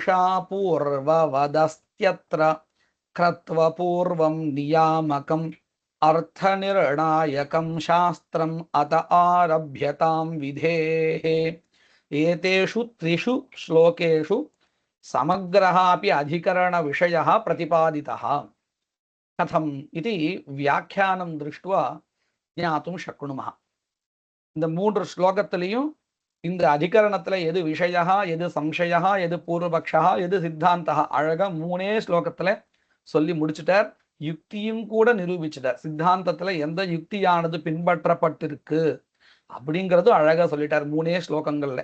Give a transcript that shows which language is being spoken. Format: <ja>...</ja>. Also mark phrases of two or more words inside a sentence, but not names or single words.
<sa>दर्शापूर्ववदस्त्यत्र कृत्वपूर्वं नियामकं अर्थनिर्णायकं शास्त्रम् अत आरभ्यतां विधेः एतेषु त्रिषु श्लोकेषु समग्रः अपि अधिकरणविषयः प्रतिपादितः कथम् इति व्याख्यानं दृष्ट्वा ज्ञातुं शक्नुमः.</sa> <ta>இந்த மூன்று ஸ்லோகத்திலையும் இந்த அதிகரணத்துல எது விஷயா, எது சம்சயா, எது பூர்வபக்ஷா, எது சித்தாந்தா அழகா மூணே ஸ்லோகத்துல சொல்லி முடிச்சுட்டார். யுக்தியும் கூட நிரூபிச்சிட்டார். சித்தாந்தத்துல எந்த யுக்தியானது பின்பற்றப்பட்டிருக்கு அப்படிங்கிறது அழகா சொல்லிட்டார் மூணே ஸ்லோகங்கள்ல.</ta>